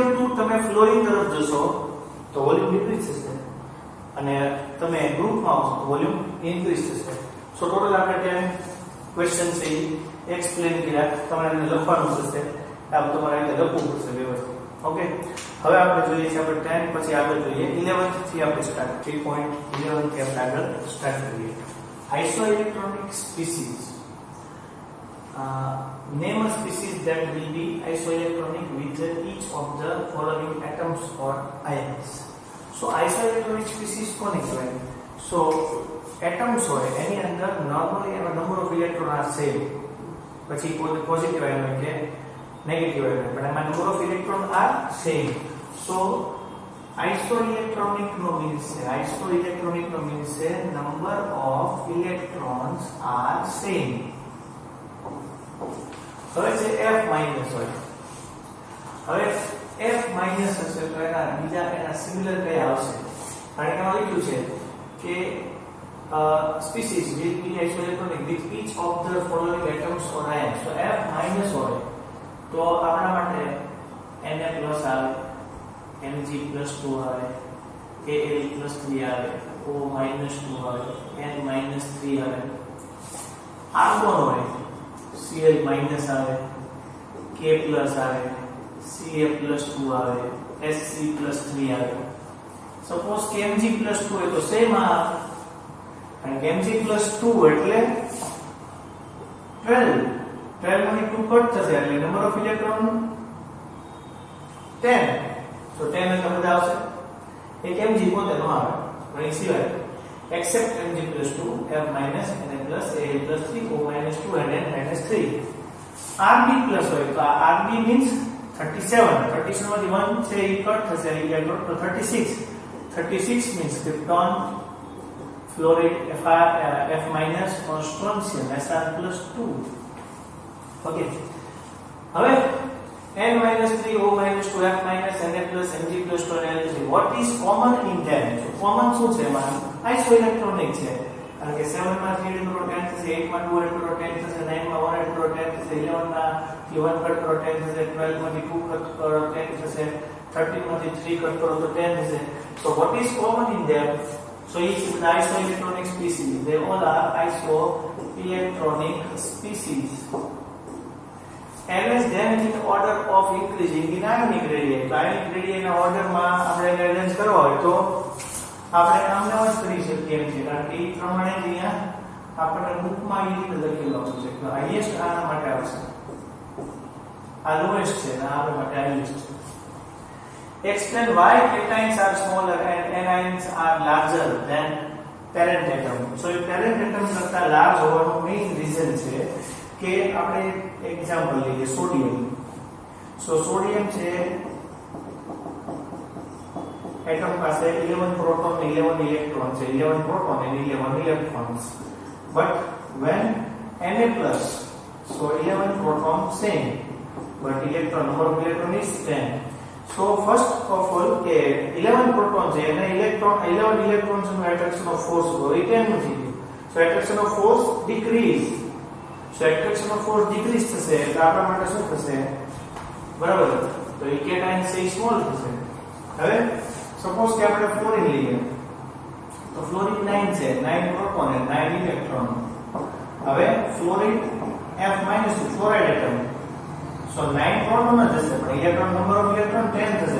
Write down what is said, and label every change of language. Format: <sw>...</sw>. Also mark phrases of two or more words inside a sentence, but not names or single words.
<gu>ટુ તમે ફ્લોરિન તરફ જશો તો</gu> <en>volume decrease</en> <gu>થશે અને તમે ગ્રુપમાં આવશો તો</gu> <en>volume increase</en> <gu>થશે</gu> <en>so total</en> <gu>આપણે ત્યાં ક્વેશ્ચન છે એક્સપ્લેન કર્યા તમારે એને લખવાનું થશે આ તમારે એને લખવું પડશે વ્યવસ્થિત ઓકે હવે આપણે જોઈએ છે આપણે 10 પછી આગળ જોઈએ 11th થી આપણે સ્ટાર્ટ 3.11 થી આપણે આગળ સ્ટાર્ટ કરીએ</gu> <en>isoelectronic species name a species that will be isoelectronic with each of the following atoms or ions so isoelectronic species</en> <gu>કોને કહેવાય</gu> <en>so atoms</en> <gu>હોય એની અંદર</gu> <en>normally એનો number of electron are same</en> <gu>પછી પોઝિટિવ આયન હોય કે નેગેટિવ આયન પણ એમાં</gu> <en>number of electron are same So isoelectronic no means છે number of electrons are same.</en> <gu>હવે છે F માઈનસ હોય. હવે F માઈનસ હશે તો એના સિમિલર કયા આવશે? કારણ કે આમાં લખ્યું છે કે</gu> <en>species will be isoelectronic with each of the following atoms or ions.</en> <gu>So F માઈનસ હોય તો આપણા માટે Na પ્લસ આવે, Mg પ્લસ 2 આવે, Al પ્લસ 3 આવે, O માઈનસ 2 આવે, N માઈનસ 3 આવે. આર્ગોન હોય Cl માઈનસ આવે, K પ્લસ આવે, Ca પ્લસ 2 આવે, Sc પ્લસ 3 આવે. સપોઝ કે Mg પ્લસ 2 હોય તો સેમ આ, અને કે Mg પ્લસ 2 એટલે 12 માંથી 2 કટ થશે એટલે</gu> <en>number of electron</en> <gu>10. તો 10 એટલે બધા આવશે. એક Mg પોતે નો આવે પણ એ સિવાય</gu> <en>except Mg plus 2, F minus, Na plus, Al plus 3, O minus 2 and N minus 3. Rb plus હોય તો આ Rb means 37.</en> <gu>37 માંથી 1 છે એ કટ થશે એટલે તો 36.</gu> <en>36 means krypton, fluoride, F minus, or strontium, Sr plus 2. Okay. હવે N minus 3, O minus 2, F minus, Na plus, Mg plus 2 and L plus 3. What is common in them? So common</en> <gu>શું છે એમાં?</gu> <en>Isoelectronic છે.</en> <gu>કારણ કે 7 માં 3 * 10 થશે, 8 માં 2 * 10 થશે, 9 માં 1 * 10 થશે, 11 માં 1 કટ કરો 10 થશે, 12 માંથી 2 કટ કરો 10 થશે, 13 માંથી 3 કટ કરો તો 10 થશે.</gu> <en>So what is common in them? So each of the isoelectronic species, they all are isoelectronic species. And is then in order of increasing in ionic radii.</en> <gu>તો</gu> <en>ionic radii</en> <gu>ના ઓર્ડર માં આપણે અરેન્જ કરવા હોય તો આપણે આમને જ કરી શકીએ એમ છે, કારણ કે એ પ્રમાણે જ અહીંયા આપણે બુકમાં એ રીતે લખેલું છે કે હાઈએસ્ટ આના માટે આવશે, આ લોએસ્ટ છે અને આ માટે હાઈએસ્ટ છે.</gu> <en>Explain why cations are smaller and anions are larger than parent atom.</en> <gu>So એ</gu> <en>parent atom</en> <gu>કરતા લાર્જ હોવાનું મેઇન રીઝન છે કે આપણે એક્ઝામ્પલ લઈએ સોડિયમ. સો સોડિયમ છે એટમ પાસે 11 પ્રોટોન</gu> <en>11 ઇલેક્ટ્રોન છે, 11 પ્રોટોન and 11 electrons, but when Na plus, so 11 proton same but electron number of electron is 10.</en> <gu>So first of all કે 11 પ્રોટોન છે અને 11 electrons નું</gu> <en>attraction of force</en> <gu>હોય 10 નથી.</gu> <en>So attraction of force decrease. So attraction of force decrease</en> <gu>થશે એટલે આપણા માટે શું થશે? બરાબર, તો એ કેટાયન છે સ્મોલ થશે. હવે સપોઝ કે આપણે ફ્લોરિન લઈએ તો ફ્લોરિન 9 છે, 9 પ્રોટોન અને 9 ઇલેક્ટ્રોન. હવે ફ્લોરિન F માઈનસ</gu> <en>fluoride atom,</en> <gu>સો 9 પ્રોટોન જ હશે પણ ઇલેક્ટ્રોન</gu> <en>number of electron</en> <gu>10 થશે.</gu>